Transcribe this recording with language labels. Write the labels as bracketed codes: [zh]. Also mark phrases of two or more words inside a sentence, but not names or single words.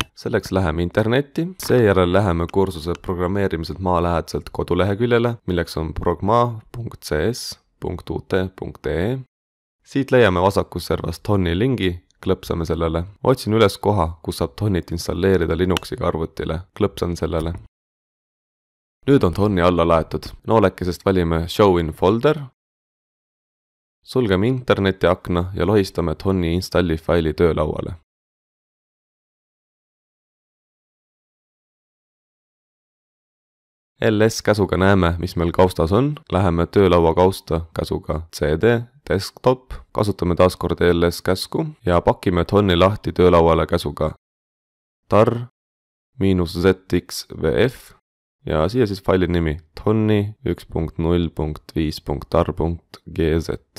[et] Selleks läheme internetti, seejärel läheme kursuse programmeerimiselt maalähedaselt koduleheküljele, milleks on progma.cs.ut.ee. Siit leiame vasakus servas Thoni lingi, klõpsame sellele. Otsin üles koha, kus saab Thonit installeerida Linuxiga arvutile. Klõpsan sellele. Nüüd on Thoni alla laetud. Noolekesest valime [en] Show in folder. [et] Sulgeme interneti akna ja lohistame Thoni installi faili töölauale. LS käsuga näeme, mis meil kaustas on. Läheme töölaua kausta käsuga CD, desktop, kasutame taaskord LS käsku ja pakime Thoni lahti töölauale käsuga tar -zxvf ja siia siis faili nimi thoni 1.0.5.tar.gz.